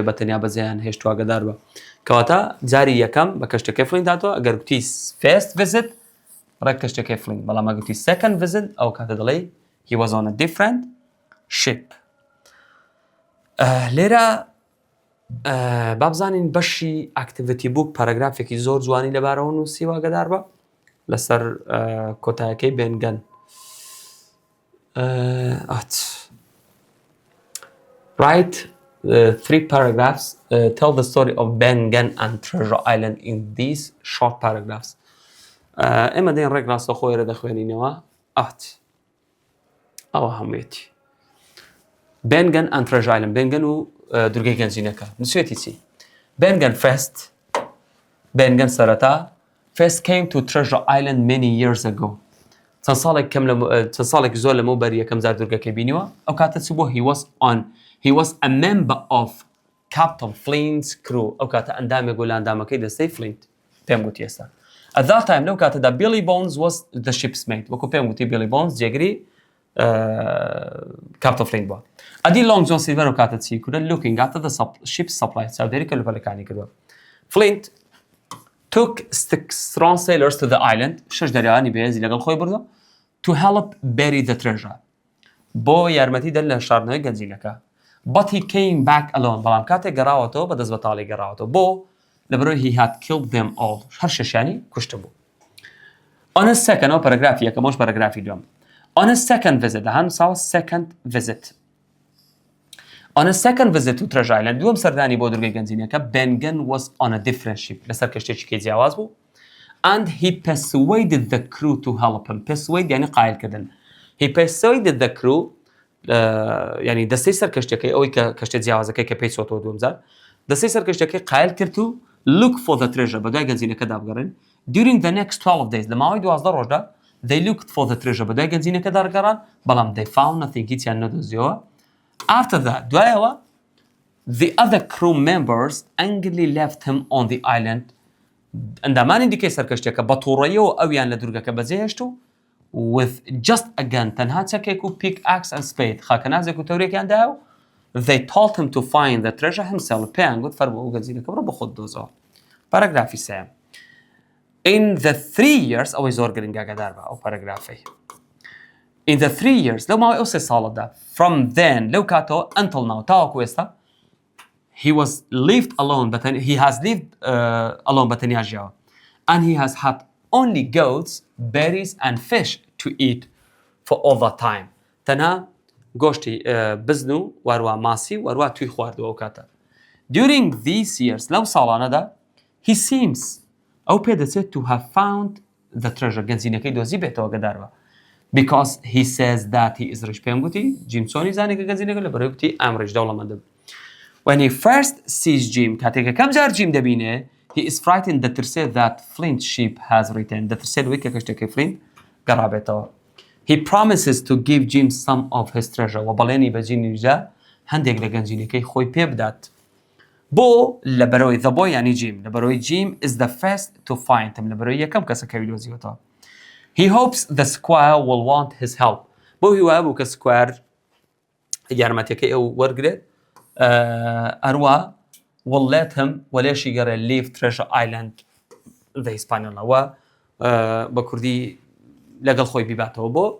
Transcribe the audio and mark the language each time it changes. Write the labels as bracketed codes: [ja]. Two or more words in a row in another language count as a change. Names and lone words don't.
[ckb] بەتەنیا بەجێیان هێشتووە گەدار بە کەواتە جاری یەکەم بە کەشتەکەی فلین داتەوە ئەگەر گوتی [en] first visit [ckb] ڕێک کەشتەکەی فلین بەڵام ئەگە گوتی [en] second visit [ckb] ئەو کاتە دەڵێ [en] he was on a different ship [ckb] لێرە با بزانین بەشی ئاکتیڤیتی بووک پاراگرافێکی زۆر جوانی لەبارەوە نووسیوە گەدار بە لەسەر کۆتایەکەی بێنگەن [en] write 3 paragraphs tell the story of Ben Gunn and Treasure Island in these short paragraphs [ckb] ئێمە دەین ڕێک ڕاستە خۆیرە دەخوێنینەوە ئەوە هەموویەتی Ben Gunn and Treasure Island Ben Gunn و دوورگەی گەنجینەکە نووسێتی چی Ben Gunn سەرەتا first [en] came to Treasure Island many years ago [ckb] چەند ساڵێک زۆر لەمەوبەر یەکەم جار دوورگەکەی بینیوە ئەو کاتە چ بووە [en] he was a member of Captain Flint's crew [ckb] ئەو کاتە ئەندامێک بوو لە ئەندامەکەی دەستەی Flint پێم گوتی ئێستا [en] at that time [ckb] لەو کاتەدا [en] Billy Bones was the ship's mate [ckb] وەکو پێم گوتی Billy Bones جێگری Captain Flint بووە ئەدی Long John Silver ئەو کاتە چی کورە [en] looking after the ship's supply [ckb] چاودێری کەلوپەلەکانی کردووە Flint [en] took 6 strong sailors to the island [ckb] 6 دەریاوانی بەهێزی لەگەڵ خۆی بردو [en] to help bury the treasure [ckb] بۆ یارمەتی دەر لە شاردنەوەی گەنجینەکە [en] but he came back alone [ckb] بەڵام کاتێک گەڕاوەتەوە بە دەست بەتاڵی گەڕاوەتەوە بۆ لەبەرەوەی [en] he had killed them all [ckb] هەر شەشیانی کوشتە بوو [en] on a second [ckb] ئەو پەرەگرافی یەکەمەش پەرەگرافی دووەم [en] on a second visit هەنووساوە second visit on a second visit to Treasure Island [ckb] دووەم سەردانی بۆ دوورگەی گەنجینەکە [en] Ben Gunn was on a different ship [ckb] لەسەر کەشتێکی جیاواز بوو [en] and he persuaded the crew to help him persuade [ckb] یعنی قایلکردن [en] he persuaded the crew [ckb] یعنی دەستەی سەر کەشتەکەی ئەوەی کە کەشتە جیاوازەکەی کە پێی چۆتەوە دووەم جار دەستەی سەر کەشتەکەی قایل کرد و [en] look for the treasure [ckb] بەدوای گەنجینەکەدا بگەڕێن [en] during the next 12 days [ckb] لە ماوەی 12 ڕۆژدا [en] they looked for the treasure [ckb] بەدوای گەنجینەکەدا ڕگەڕان بەڵام [en] they found nothing [ckb] هیچیان نەدۆزیەوە [en] after that دوایەوە the other crew members angrily left him on the island [ckb] ئەندامانی دیکەی سەر کەشتەکە بە تووڕەیەوە ئەویان لە دوورگەکە بەجێهێشت و [en] with just a gun [ckb] تەنها چەکێک و [en] pickaxe and spade [ckb] خاکەنازێک و تەورێکیاندا و [en] they told him to find the treasure himself [ckb] پێیان گوت فەرموو ئەو گەنجینەکە بڕۆ بە خۆت دۆزەوە پاراگرافی سێم [en] in the 3 years [ckb] ئەوەی زۆر گرنگە گەدار بە ئەو پاراگرافەی [en] in the 3 years [ckb] لەو ماوەی ئەو 3 ساڵەدا [en] from then [ckb] لەو کاتەوە [en] until now [ckb] تاوەکو ئێستا [en] he has lived alone [ckb] بەتەنیا ژیاوە [en] and he has had only goats, berries and fish to eat for all that time. [ckb] تەنها گۆشتی بزن و وارووا ماسی وارووا توی خواردەوە ئەو کاتە. [en] During these years [ckb] لەو ساڵانەدا [en] he seems [ckb] ئەو پێدەچێت [en] to have found the treasure [ckb] گەنجینەکەی دۆزی بێتەوە گەدارەوە [en] because he says that he is rich [ckb] پێم گوتی جیم چۆنی زانی کە گەنجینەکە لە بەرەوەی گوتی ئەم ڕیش دەوڵەمەندم. [en] When he first sees Jim [ckb] کاتێک یەکەم جار جیم دەبینێ [en] he is frightened دەترسێت that Flint ship has returned [ckb] دەترسێت وەی کە کەشتەکەی Flint [en] گەڕابێتەوە he promises to give Jim some of his treasure [ckb] و بەڵێنی بە جیمیدا هەندێک لە گەنجینەکەی خۆی پێ بدات بۆ لەبەرەوەی [en] the boy [ckb] یعنی Jim لەبەرەوەی [en] Jim is the first to find him [ckb] لەبەرەوەی یەکەم کەسەکەوی دۆزیوەتەوە [en] he hopes the squire will want his help [ckb] بۆ هیوایە بوو کە squire یارمەتیەکەی ئەو وەرگرێت ئەروە [en] will let him [ckb] ولێشی گەڕێ [en] leave Treasure Island the Hispaniola [ckb] و بە کوردی لەگەڵ خۆی بیباتەوە بۆ